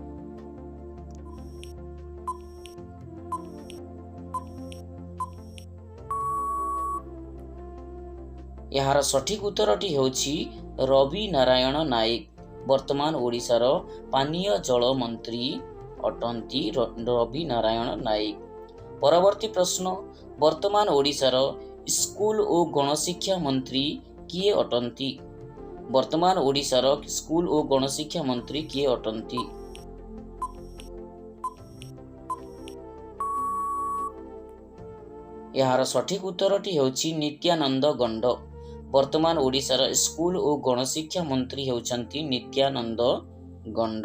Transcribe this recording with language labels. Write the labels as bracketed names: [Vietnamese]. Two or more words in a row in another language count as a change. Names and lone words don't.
[Odia] ଯାର ସଠିକ ଉତ୍ତରଟି ହେଉଛି ରବି ନାରାୟଣ ନାୟକ। ବର୍ତ୍ତମାନ ଓଡ଼ିଶାର ପାନୀୟ ଜଳ ମନ୍ତ୍ରୀ ଅଟନ୍ତି ରବି ନାରାୟଣ ନାୟକ। ପରବର୍ତ୍ତୀ ପ୍ରଶ୍ନ ବର୍ତ୍ତମାନ ଓଡ଼ିଶାର ସ୍କୁଲ ଓ ଗଣଶିକ୍ଷା ମନ୍ତ୍ରୀ କିଏ ଅଟନ୍ତି? ବର୍ତ୍ତମାନ ଓଡ଼ିଶାର ସ୍କୁଲ ଓ ଗଣଶିକ୍ଷା ମନ୍ତ୍ରୀ କିଏ ଅଟନ୍ତି? ଏହାର ସଠିକ ଉତ୍ତରଟି ହେଉଛି ନିତ୍ୟାନନ୍ଦ ଗଣ୍ଡ। ବର୍ତ୍ତମାନ ଓଡ଼ିଶାର ସ୍କୁଲ ଓ ଗଣଶିକ୍ଷା ମନ୍ତ୍ରୀ ହେଉଛନ୍ତି ନିତ୍ୟାନନ୍ଦ ଗଣ୍ଡ।